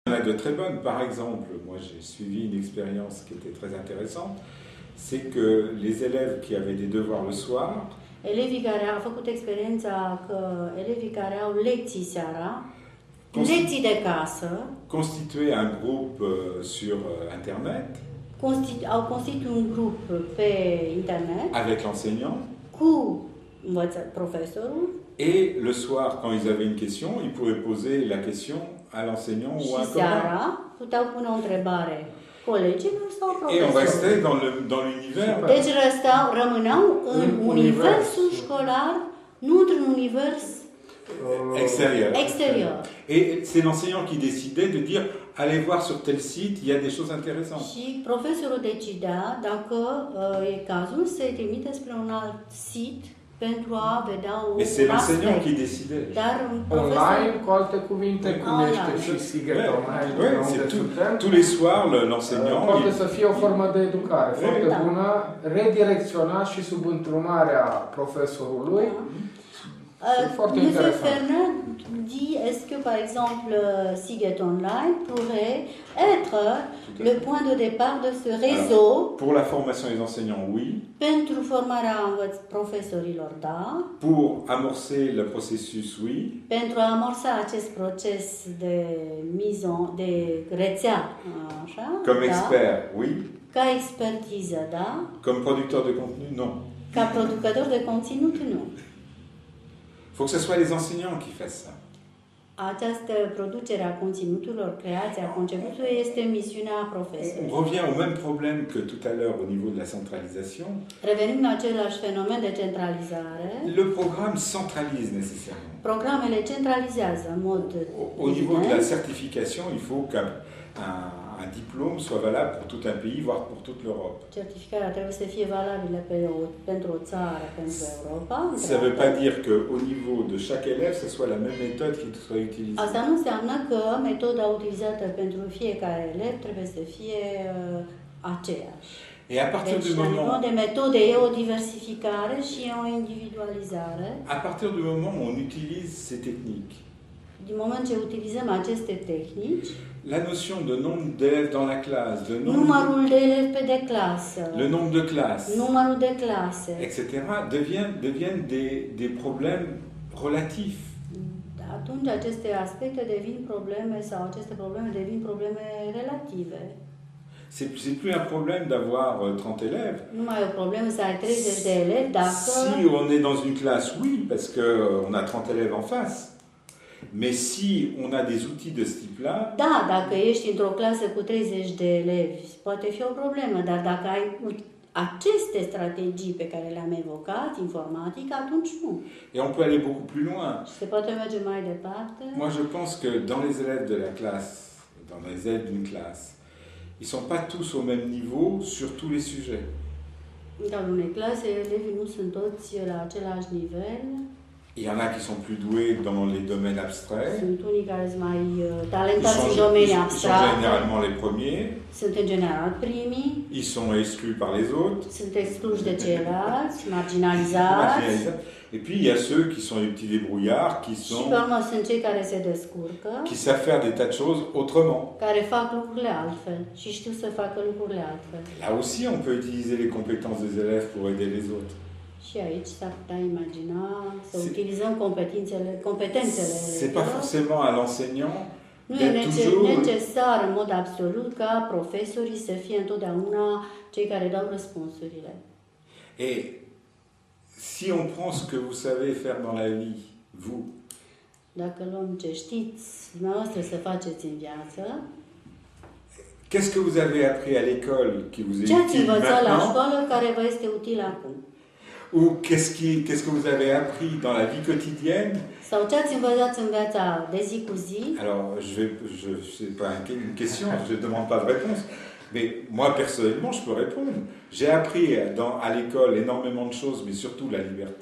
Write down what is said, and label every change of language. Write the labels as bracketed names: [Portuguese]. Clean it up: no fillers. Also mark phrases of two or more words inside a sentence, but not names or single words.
[French] Il y en a de très bonnes. Par exemple, moi j'ai suivi une expérience qui était très intéressante, c'est que les élèves qui avaient des devoirs le soir, [Romanian] elevii care au făcut experiența că elevii care au lecții seara, lecții de casă, [French] constituaient un groupe sur Internet, [Romanian] au constituit un grup pe internet [French] avec l'enseignant, [Romanian] cu profesorul. [French] Et le soir, quand ils avaient une question, ils pouvaient poser la question à l'enseignant ou à un copain. [Romanian] Puteau pune o întrebare colegilor sau profesorului. [French] Et on restait dans l'univers. [Romanian] Deci rămâneau în universul școlar, nu într-un univers extérieur. [French] Et c'est l'enseignant qui décidait de dire allez voir sur tel site, il y a des choses intéressantes. [Romanian] Și profesorul decidea dacă e cazul să-i trimite spre un alt sit pentru a vedea un aspect. [French] C'est l'enseignant qui décidait. [Romanian] Dar online, cu alte cuvinte, cum este și Seagate Online, unde suntem. [French] Tous les soirs, l'enseignant... [Romanian] Poate să fie o formă de educare foarte bună, redirecționat și sub întrumarea profesorului. [French] Monsieur Fernand dit, est-ce que par exemple Seagate Online pourrait être le point de départ de ce réseau? Alors, pour la formation des enseignants, oui. [Romanian] Pentru formarea profesorilor, da. [French] Pour amorcer le processus, oui. [Romanian] Pentru a amorsa acest proces de de rețea, așa? [French] Comme expert, oui. [Romanian] Ca expertiză, da. [French] Comme producteur de contenu, non. [Romanian] Ca producător de conținut, nu. [French] Il faut que ce soit les enseignants qui fassent ça. [Romanian] Această producere a conținuturilor, creația conceputului este misiunea profesorului. [French] On revient au même problème que tout à l'heure au niveau de la centralisation. [Romanian] Revenim la același fenomen de centralizare. [French] Le programme centralise nécessairement. [Romanian] Programele centralizează în mod [French] au niveau de la certification, il faut qu'un diplôme soit valable pour tout un pays, voire pour toute l'Europe. [Romanian] Certificarea trebuie să fie valabilă pentru o țară, pentru Europa. [French] Ça ne veut pas dire qu'au niveau de chaque élève, ce soit la même méthode qui soit utilisée. [Romanian] Asta nu înseamnă că metoda utilizată pentru fiecare elev trebuie să fie aceeași. [French] Et à partir du moment... [Romanian] la nivel de metode e o diversificare și e o individualizare. [French] À partir du moment où on utilise ces techniques. [Romanian] Din moment ce utilizăm aceste tehnici, [French] la notion de nombre d'élèves dans la classe, [Romanian] numărul de elevi pe clasă, [French] le nombre de classes, [Romanian] numărul de clase, [French] etc., deviennent des problèmes relatifs. [Romanian] Atunci aceste aspecte devin probleme sau aceste probleme devin probleme relative. [French] C'est plus un problème d'avoir 30 élèves. [Romanian] Nu mai e o problemă să ai 30 de elevi dacă... [French] Si on est dans une classe, oui, parce qu'on a 30 élèves en face. Mais si on a des outils de ce type-là... [Romanian] Da, dacă ești într-o clasă cu 30 de elevi, poate fi o problemă, dar dacă ai aceste strategii pe care le-am evocat, informatic, atunci nu. [French] Et on peut aller beaucoup plus loin. [Romanian] Se poate merge mai departe. [French] Moi, je pense que dans les élèves de la classe, dans les élèves d'une classe, ils ne sont pas tous au même niveau sur tous les sujets. [Romanian] Dans unei clase, elevii nu sunt toți la același nivel. [French] Il y en a qui sont plus doués dans les domaines abstraits. [Romanian] Sunt unii care sunt mai talentați în domenii abstracte. [French] Ils sont généralement les premiers. [Romanian] Sunt în general primii. [French] Ils sont exclus par les autres. [Romanian] Sunt excluși de ceilalți, marginalizați. [French] Et puis il y a ceux qui sont des petits débrouillards, [Romanian] și pe urmă sunt cei care se descurcă. [French] Qui savent faire des tas de choses autrement. [Romanian] Care fac lucrurile altfel și știu să facă lucrurile altfel. [French] Là aussi on peut utiliser les compétences des élèves pour aider les autres. [Romanian] Și aici s-ar putea imagina să utilizăm competențele. [French] C'est pas forcément à l'enseignant. [Romanian] Nu e necesar în mod absolut ca profesorii să fie întotdeauna cei care dau răspunsurile. [French] Et si on prend ce que vous savez faire dans la vie, vous. [Romanian] Dacă luăm ce știți dumneavoastră să faceți în viață. [French] Qu'est-ce que vous avez appris à l'école qui vous est utile maintenant? [Romanian] Ce ați învățat la școală care vă este util acum? [French] Ou qu'est-ce que vous avez appris dans la vie quotidienne? [Romanian] Sau ce ați învățat în viața de zi cu zi? [French] Alors, c'est pas une question, je ne demande pas de réponse. Mais moi, personnellement, je peux répondre. J'ai appris à l'école énormément de choses, mais surtout la liberté.